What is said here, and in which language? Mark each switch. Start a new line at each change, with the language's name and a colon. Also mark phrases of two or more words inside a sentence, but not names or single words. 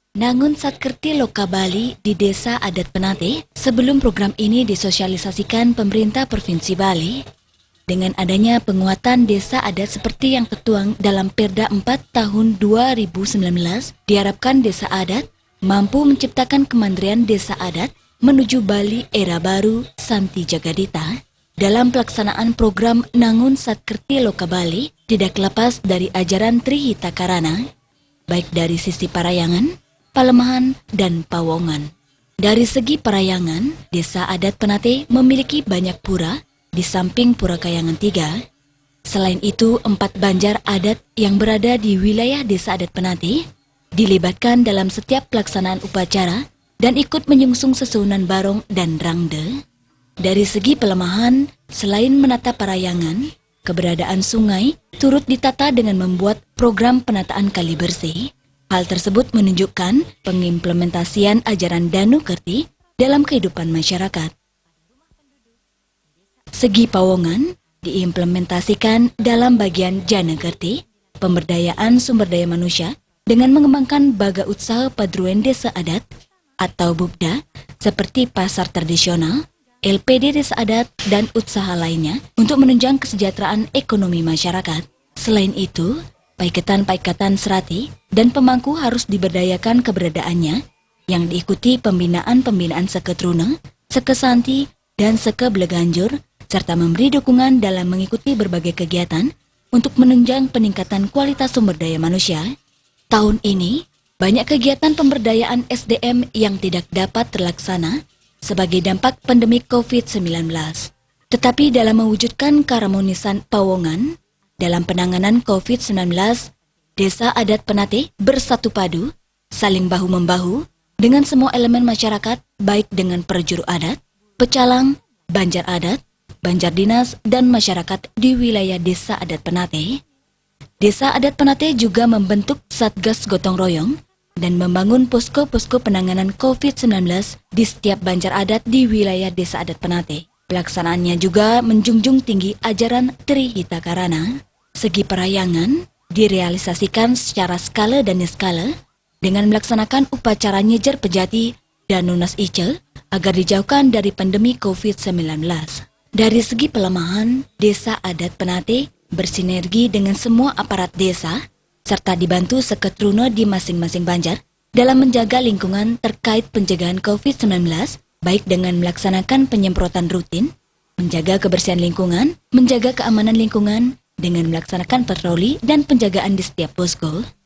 Indonesian: Nangun Satkerti Loka Bali di Desa Adat Penate sebelum program ini disosialisasikan pemerintah Provinsi Bali. Dengan adanya penguatan desa adat seperti yang tertuang dalam Perda 4 tahun 2019, diharapkan desa adat mampu menciptakan kemandirian desa adat menuju Bali era baru Santi Jagadita. Dalam pelaksanaan program Nangun Satkerti Loka Bali tidak lepas dari ajaran Trihita Karana, baik dari sisi parayangan, palemahan, dan pawongan. Dari segi parayangan, Desa Adat Penate memiliki banyak pura di samping Pura Kayangan 3. Selain itu, 4 banjar adat yang berada di wilayah Desa Adat Penate dilibatkan dalam setiap pelaksanaan upacara dan ikut menyungsung sesunan barong dan rangde. Dari segi pelemahan, selain menata parayangan, keberadaan sungai turut ditata dengan membuat program penataan kali bersih. Hal tersebut menunjukkan pengimplementasian ajaran Danu Kerti dalam kehidupan masyarakat. Segi pawongan diimplementasikan dalam bagian Jana Kerti, pemberdayaan sumber daya manusia dengan mengembangkan baga usaha padruan desa adat atau BUPDA seperti pasar tradisional, LPD desa adat, dan usaha lainnya untuk menunjang kesejahteraan ekonomi masyarakat. Selain itu, paiketan-paiketan serati dan pemangku harus diberdayakan keberadaannya yang diikuti pembinaan-pembinaan Seke Truna, Seke Santi, dan Seke Bleganjur, serta memberi dukungan dalam mengikuti berbagai kegiatan untuk menunjang peningkatan kualitas sumber daya manusia. Tahun ini, banyak kegiatan pemberdayaan SDM yang tidak dapat terlaksana sebagai dampak pandemi COVID-19. Tetapi dalam mewujudkan keharmonisan pawongan, dalam penanganan COVID-19, Desa Adat Penate bersatu padu, saling bahu-membahu dengan semua elemen masyarakat baik dengan perjuru adat, pecalang, banjar adat, banjar dinas, dan masyarakat di wilayah Desa Adat Penate. Desa Adat Penate juga membentuk Satgas Gotong Royong dan membangun posko-posko penanganan COVID-19 di setiap banjar adat di wilayah Desa Adat Penate. Pelaksanaannya juga menjunjung tinggi ajaran Trihita Karana. Segi parayangan direalisasikan secara skala dan niskala dengan melaksanakan upacara nyejer pejati dan nunas icel agar dijauhkan dari pandemi COVID-19. Dari segi pelemahan, Desa Adat Penate bersinergi dengan semua aparat desa serta dibantu Seke Truna di masing-masing banjar dalam menjaga lingkungan terkait pencegahan COVID-19 baik dengan melaksanakan penyemprotan rutin, menjaga kebersihan lingkungan, menjaga keamanan lingkungan, dengan melaksanakan patroli dan penjagaan di setiap posko.